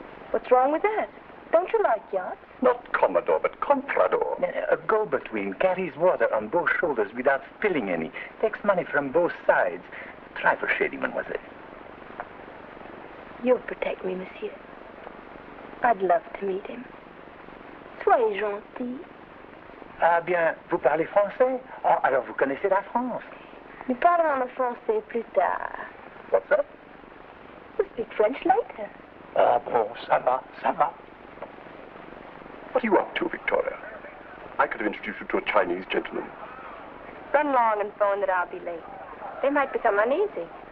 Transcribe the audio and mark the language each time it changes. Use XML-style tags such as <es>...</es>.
<en>What's wrong with that? Don't you like yachts? Not Commodore, but Comprador. A go-between carries water on both shoulders without spilling any. Takes money from both sides. Try for shady, mademoiselle. You'll protect me, monsieur. I'd love to meet him.</en> <fr>Soyez gentil. Ah bien, vous parlez français? Ah, alors vous connaissez la France. Nous parlons le français plus tard.</fr> <en>What's up? We'll speak French later.</en> <fr>Ah bon, ça va, ça va.</fr> <en>What are you up to, Victoria? I could have introduced you to a Chinese gentleman. Run along and phone that I'll be late. They might become uneasy.</en>